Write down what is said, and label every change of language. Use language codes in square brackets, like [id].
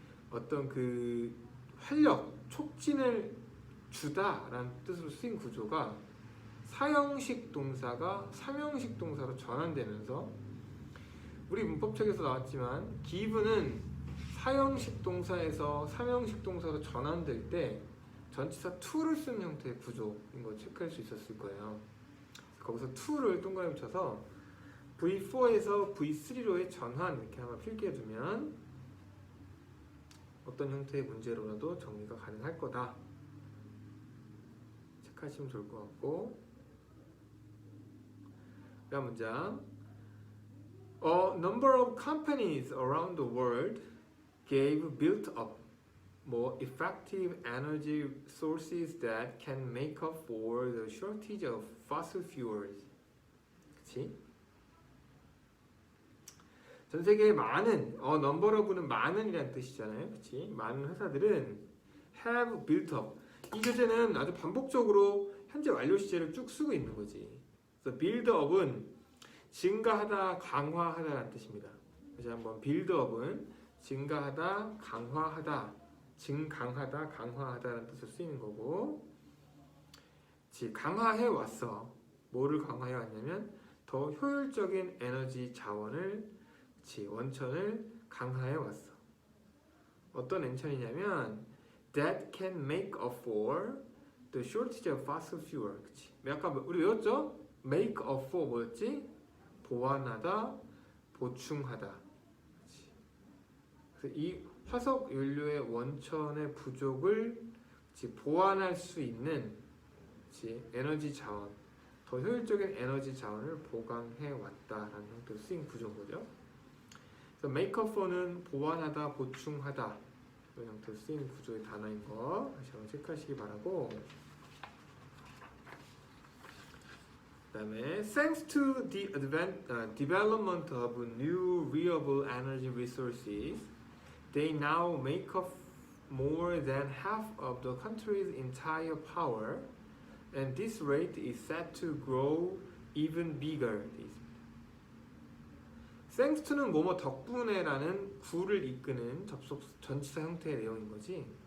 [ko] 어떤 그 활력, 촉진을 주다라는 뜻으로 쓰인 구조가 사형식 동사가 삼형식 동사로 전환되면서 우리 문법책에서 나왔지만 give는 사형식 동사에서 삼형식 동사로 전환될 때 전치사 to를 쓰는 형태의 구조인 걸 체크할 수 있었을 거예요. 거기서 to를 동그라미 쳐서 V4에서 V3로의 전환 이렇게 한번 필기해 두면 어떤 형태의 문제로라도 정리가 가능할 거다. 체크하시면 좋을 것 같고 다음 문장 [en] A number of companies around the world built up more effective energy sources that can make up for the shortage of fossil fuels. [ko] 그치? 전 세계에 많은, [en] number of [ko] 는 많은이라는 뜻이잖아요. 그치? 많은 회사들은 [en] have built up. [ko] 이 교재는 아주 반복적으로 현재 완료 시제를 쭉 쓰고 있는 거지. 그래서 [en] build up [ko] 은 증가하다, 강화하다라는 뜻입니다. 다시 한번 [en] build up [ko] 은 증가하다, 강화하다, 증강하다, 강화하다라는 뜻으로 쓰이는 거고 강화해 왔어. 뭐를 강화해 왔냐면 더 효율적인 에너지 자원을 원천을 강화해 왔어. 어떤 원천이냐면 [en] that can make up for the shortage of fossil fuel. [ko] 그치? 아까 우리 외웠죠? [en] make up for [ko] 뭐였지? 보완하다, 보충하다. 그치? 그래서 이 화석 연료의 원천의 부족을 보완할 수 있는 에너지 자원, 더 효율적인 에너지 자원을 보강해 왔다라는 형태로 쓰인 구조인 거죠. 그래서 [en] make up for [ko] 는 보완하다, 보충하다 이런 형태로 쓰이는 구조의 단어인 거 다시 한번 체크하시기 바라고. 그다음에 [en] thanks to the development of new renewable energy resources, they now make up more than half of the country's entire power, and this rate is set to grow even bigger. thanks to [ko] 는 뭐뭐 덕분에라는 구를 이끄는 접속 전치사 형태의 내용인 거지.